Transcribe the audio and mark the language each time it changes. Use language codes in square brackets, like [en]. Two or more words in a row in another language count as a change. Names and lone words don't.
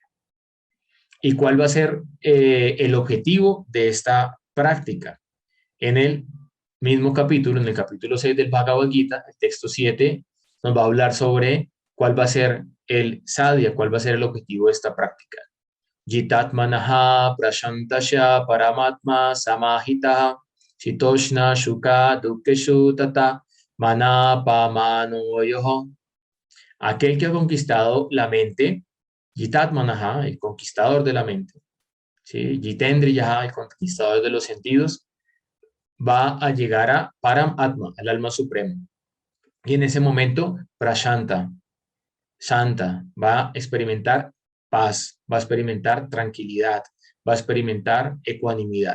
[es] ¿Y cuál va a ser el objetivo de esta práctica? En el mismo capítulo, en el capítulo 6 del Bhagavad Gita, el texto 7, nos va a hablar sobre cuál va a ser el sadhya, cuál va a ser el objetivo de esta práctica. [sa] जितात्मनः प्रशान्तस्य परमात्मा समाहितः शीतोष्ण सुख दुःखेषु तथा मानापमानयोः. [es] Aquel que ha conquistado la mente, Jitatmanaha, el conquistador de la mente, ¿sí? Jitendriyaha, el conquistador de los sentidos, va a llegar a Paramatma, el alma suprema. Y en ese momento, Prashanta, Santa, va a experimentar paz, va a experimentar tranquilidad, va a experimentar ecuanimidad.